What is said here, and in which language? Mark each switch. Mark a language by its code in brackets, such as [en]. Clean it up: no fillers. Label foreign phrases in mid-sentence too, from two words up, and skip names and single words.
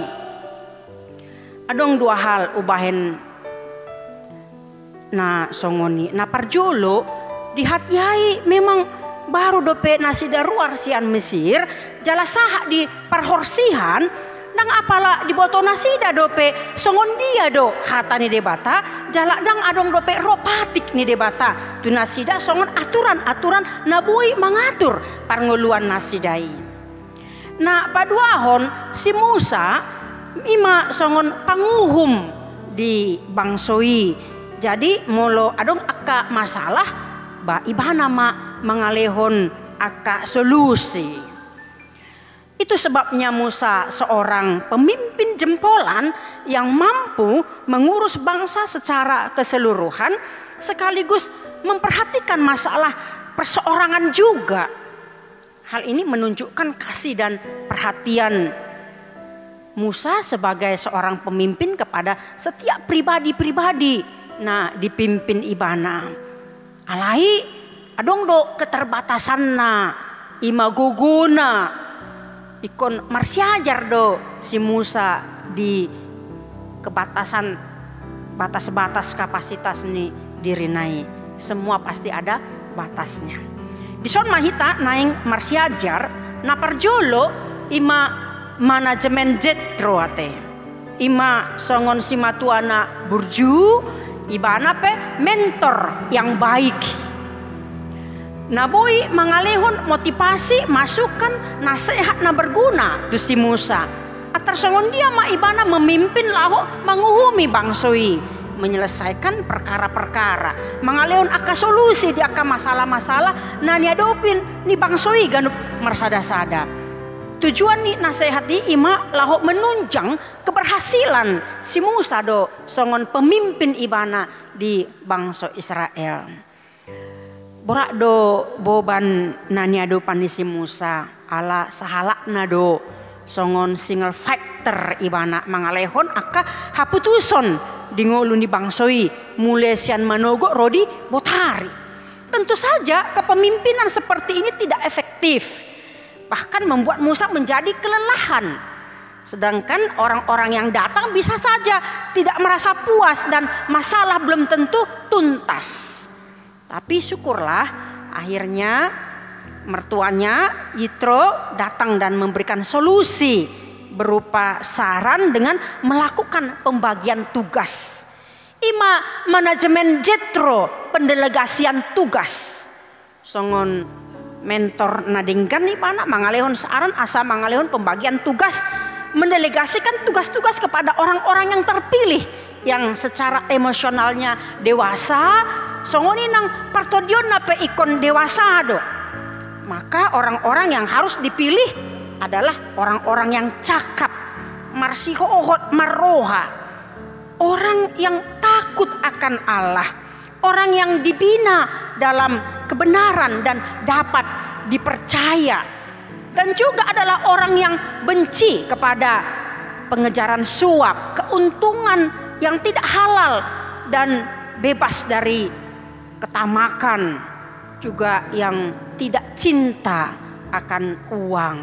[bbc] Adong dua hal ubahen na songoni na parjolo di hati hai memang baru dope nasida ruar sian Mesir jala saha di parhorsihan dang apala di boto nasida dope songon dia do hatani debata jala dang adong dope ropatik ni debata tu nasida songon aturan-aturan nabui mengatur parnguluan nasidai. Nah paduahon si Musa ima songon panguhum di bangsoi jadi molo adong akka masalah ba ibana ma mengalehon aka solusi. [id] Itu sebabnya Musa seorang pemimpin jempolan yang mampu mengurus bangsa secara keseluruhan sekaligus memperhatikan masalah perseorangan juga. Hal ini menunjukkan kasih dan perhatian Musa sebagai seorang pemimpin kepada setiap pribadi-pribadi nah dipimpin ibana. [bbc] Alai adong do keterbatasan na ima guguna ikon marsiajar do si Musa di kebatasan batas-batas kapasitas ni dirinai [id] semua pasti ada batasnya. [bbc] Di son mahita naing marsiajar na parjolo ima manajemen Jetro ate ima songon si matuana burju ibana pe [id] mentor yang baik. [bbc] Naboi mengalehon motivasi masukan nasihat na berguna tu si Musa. Atar songon dia ma ibana memimpin laho menguhumi bangsoi [id] menyelesaikan perkara-perkara [bbc] mengalehon aka solusi di aka masalah-masalah na niadopin ni bangsoi ganup marsada-sada. Tujuan ni nasihat di ima laho [id] menunjang keberhasilan [bbc] si Musa do songon pemimpin ibana di bangsa Israel. Borak do boban naniado pani si Musa ala sahalak nado songon [en] single factor [bbc] ibana mangalehon aka haputuson di ngolun di bangsoi mulai sian manogo rodi botari. [id] Tentu saja kepemimpinan seperti ini tidak efektif. Bahkan membuat Musa menjadi kelelahan. Sedangkan orang-orang yang datang bisa saja tidak merasa puas dan masalah belum tentu tuntas. Tapi syukurlah akhirnya mertuanya Yitro datang dan memberikan solusi berupa saran dengan melakukan pembagian tugas. Ima manajemen Jetro pendelegasian tugas. [bbc] Songon mentor nadingkan nih mana mangalehon saran asa mangalehon [id] pembagian tugas mendelegasikan tugas-tugas kepada orang-orang yang terpilih yang secara emosionalnya dewasa [bbc] songoni nang partodion nape ikon dewasa do. [id] Maka orang-orang yang harus dipilih adalah orang-orang yang cakap [bbc] marsihohot marroha [id] orang yang takut akan Allah, orang yang dibina dalam kebenaran dan dapat dipercaya, dan juga adalah orang yang benci kepada pengejaran suap, keuntungan yang tidak halal dan bebas dari ketamakan, juga yang tidak cinta akan uang.